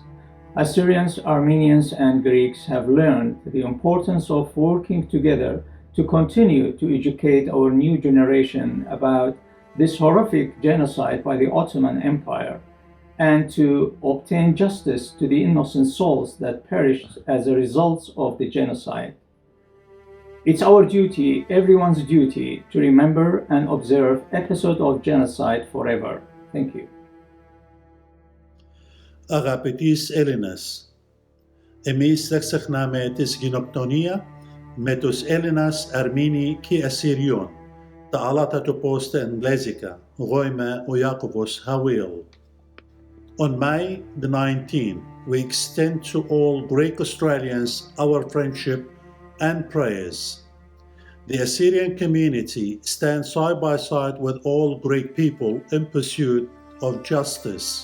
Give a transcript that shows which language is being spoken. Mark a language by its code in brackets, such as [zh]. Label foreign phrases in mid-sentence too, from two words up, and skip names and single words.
[en] Assyrians, Armenians, and Greeks have learned the importance of working together to continue to educate our new generation about this horrific genocide by the Ottoman Empire and to obtain justice to the innocent souls that perished as a result of the genocide. It's our duty, everyone's duty, to remember and observe episode of genocide forever. Thank you. [el] Αγαπητής Έλληνας, εμείς δεν ξεχνάμε τη γενοκτονία με τους Έλληνας, Αρμίνοι και Ασσυριών. Τα άλλα θα το πω στα Εγγλέζικα. Εγώ είμαι ο Ιάκωβος Χαβίλ. [en] On May the 19th, we extend to all Greek Australians our friendship and prayers. The Assyrian community stands side by side with all Greek people in pursuit of justice.